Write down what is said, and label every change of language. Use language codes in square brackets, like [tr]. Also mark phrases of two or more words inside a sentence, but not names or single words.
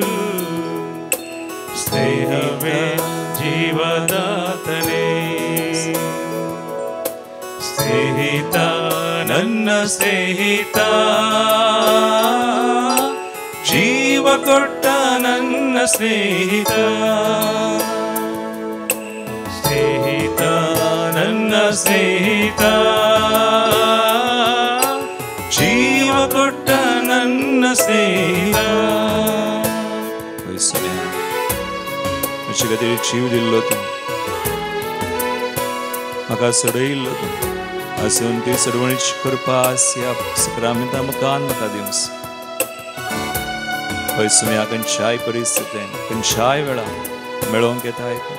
[kn] ಸ್ನೇಹವೇ ಜೀವದಾತನೇ, ಸ್ನೇಹಿತ ನನ್ನ ಸ್ನೇಹಿತ, ಜೀವ ಕೊಟ್ಟ ನನ್ನ ಸ್ನೇಹಿತ, ಸ್ನೇಹಿತ ನನ್ನ ಸ್ನೇಹಿತ, ಜೀವ ಕೊಟ್ಟ ನನ್ನ ಸ್ನೇಹಿತ. [kok] म्हजे खातीर जीव दिल्लो तूं, म्हाका सडयल्लो तूं. आसून ती सडवणीची कृपा ह्या सक्रामेंता मुखार म्हाका दिवंस. हय सुम्या खंयच्याय परिस्थितीन खंयच्याय वेळार मेळोवंक येताय तूं.